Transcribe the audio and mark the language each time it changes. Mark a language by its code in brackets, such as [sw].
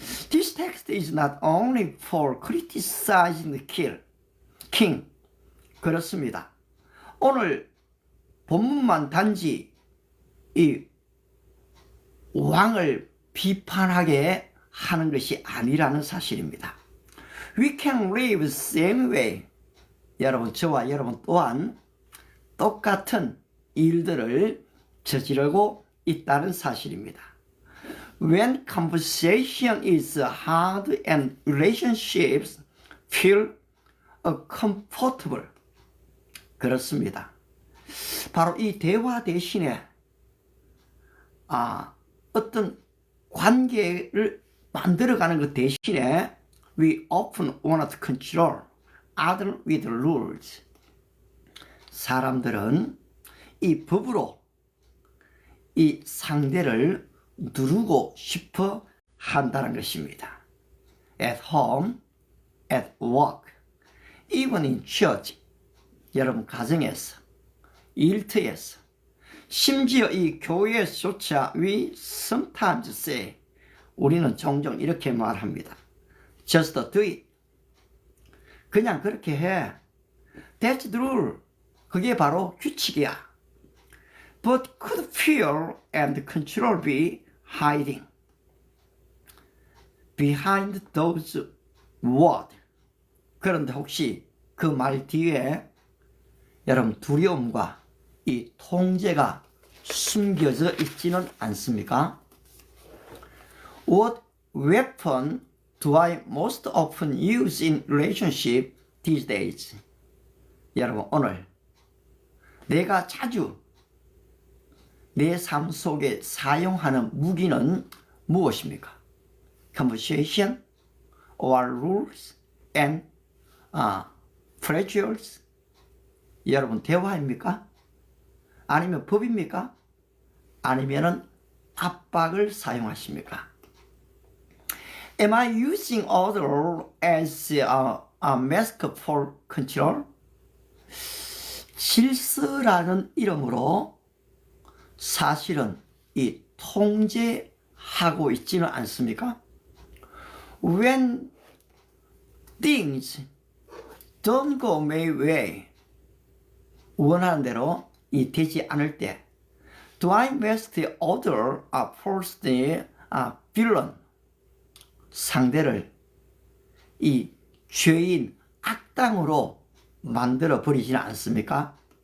[en] This text is not only for criticizing the king. [ko] 그렇습니다. 오늘 본문만 단지 이 왕을 비판하게 하는 것이 아니라는 사실입니다. [en] We can live the same way. [ko] 여러분, 저와 여러분 또한 똑같은 일들을 저지르고 있다는 사실입니다. [en] When conversation is hard and relationships feel uncomfortable. [ko] 그렇습니다. 바로 이 대화 대신에 어떤 관계를 만들어가는 것 대신에 [en] we often want to control others with rules. [ko] 사람들은 이 법으로 이 상대를 누르고 싶어 한다는 것입니다. [en] At home, at work, even in church. [ko] 여러분 가정에서, 일터에서, 심지어 이 교회에서조차 [en] we sometimes say, [ko] 우리는 종종 이렇게 말합니다. [en] Just do it. [ko] 그냥 그렇게 해. [en] That's the rule. [ko] 그게 바로 규칙이야. [en] But could fear and control be hiding behind those words? [ko] 그런데 혹시 그 말 뒤에 여러분 두려움과 이 통제가 숨겨져 있지는 않습니까? [en] What weapon do I most often use in relationship these days? [ko] 여러분, 오늘 내가 자주 내 삶 속에 사용하는 무기는 무엇입니까? [en] Conversation or rules and pressures? [ko] 여러분, 대화입니까? 아니면 법입니까? 아니면은 압박을 사용하십니까? [en] Am I using others as a mask for control? [ko] 질서라는 이름으로 사실은 이 통제하고 있지는 않습니까? [en] When things don't go my way, [ko] 원하는 대로 이 되지 않을 때, [en] do I mask the other first the villain? [ko] 상대를 이 죄인, 악당으로 만들어 버리지는 않습니까?